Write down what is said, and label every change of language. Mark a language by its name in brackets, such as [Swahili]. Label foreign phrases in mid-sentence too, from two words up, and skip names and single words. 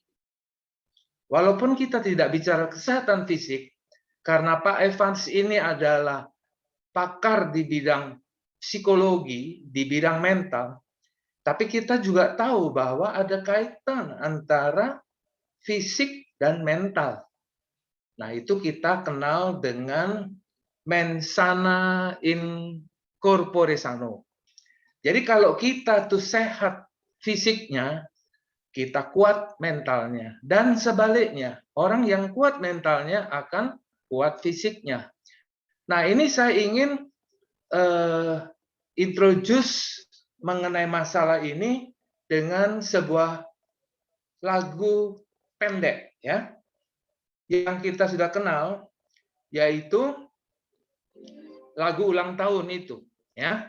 [Indonesian] Walaupun kita tidak bicara kesehatan fisik, karena Pak Evans ini adalah pakar di bidang psikologi, di bidang mental, tapi kita juga tahu bahwa ada kaitan antara fisik dan mental. Nah, itu kita kenal dengan [Latin] mens sana in corpore sano. [Indonesian] Jadi kalau kita tuh sehat fisiknya, kita kuat mentalnya. Dan sebaliknya, orang yang kuat mentalnya akan kuat fisiknya. Nah, ini saya ingin introduce mengenai masalah ini dengan sebuah lagu pendek, ya, yang kita sudah kenal, yaitu lagu ulang tahun itu, ya.